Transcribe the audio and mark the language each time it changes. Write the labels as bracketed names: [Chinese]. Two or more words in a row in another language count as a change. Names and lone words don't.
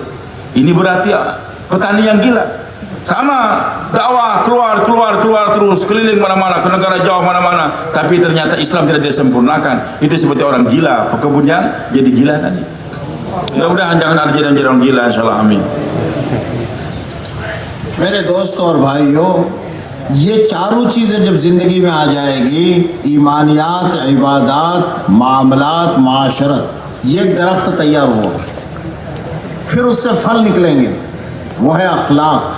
[Indonesian] Ini berarti petani yang gila. Sama dakwah keluar terus keliling mana-mana, ke negara jauh mana-mana, tapi ternyata Islam tidak disempurnakan. Itu seperti orang gila, pekebunnya jadi gila tadi. Mudah-mudahan jangan ada jadi orang gila, insyaallah, amin. [Hindi] मेरे दोस्तों और भाइयों, ये चारों चीज़ें जब ज़िंदगी में आ जाएगी, ईमानियात, इबादात, मामलात, माशरत, ये एक दरख्त तैयार हुआ, फिर उससे फल निकलेंगे, वो है अखलाक।